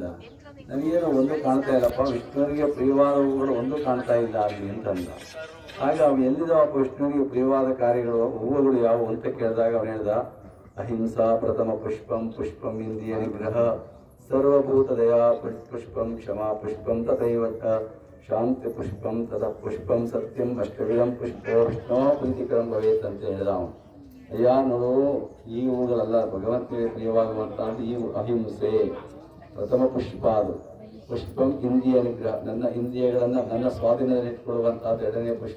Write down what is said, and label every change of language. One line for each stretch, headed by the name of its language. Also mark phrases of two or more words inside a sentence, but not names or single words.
Kannada: ನನಗೇನು ಒಂದು ಕಾಣ್ತಾ ಇಲ್ಲಪ್ಪ, ವಿಷ್ಣುವಿಗೆ ಪ್ರಿಯವಾದ ಹೂವುಗಳು ಒಂದು ಕಾಣ್ತಾ ಇಲ್ಲ ಅಲ್ಲಿ ಅಂತಂದ. ಆಗ ಅವ್ನು ಎಲ್ಲಿದಾವಪ್ಪ ವಿಷ್ಣುವಿಗೆ ಪ್ರಿಯವಾದ ಕಾರ್ಯಗಳು ಹೂವುಗಳು ಯಾವುವು ಅಂತ ಕೇಳಿದಾಗ ಅವನು ಹೇಳ್ದ,
Sanskrit: ಅಹಿಂಸಾ ಪ್ರಥಮ ಪುಷ್ಪಂ ಪುಷ್ಪಂ ಇಂದ್ರಿಯ ನಿಗ್ರಹ ಸರ್ವಭೂತ ದಯಾ ಪುಷ್ಪಂ ಕ್ಷಮಾ ಪುಷ್ಪಂ ತಥೈವ ಶಾಂತಿ ಪುಷ್ಪಂ ತತಃ ಪುಷ್ಪಂ ಸತ್ಯಂ ಅಷ್ಟವಿಧಂ ಪುಷ್ಪೋ ವಿಷ್ಣೋ ಪ್ರೀತಿಕರಂ ಭವೇತ್
Kannada: ಅಂತ ಹೇಳಿದ ಅವನು. ಅಯ್ಯ ನೋಡು, ಈ ಹೂಗಳಲ್ಲ ಭಗವಂತನಿಗೆ ಪ್ರಿಯವಾಗುವಂತಹದ್ದು ಈ ಅಹಿಂಸೆ ಪ್ರಥಮ ಪುಷ್ಪ. ಅದು
Sanskrit: ಪುಷ್ಪಂ ಇಂದ್ರಿಯ ನಿಗ್ರಹ,
Kannada: ನನ್ನ ಇಂದ್ರಿಯಗಳನ್ನ ನನ್ನ ಸ್ವಾಧೀನದಲ್ಲಿಟ್ಕೊಳ್ಳುವಂತಹದ್ದು ಎರಡನೇ ಪುಷ್ಪ.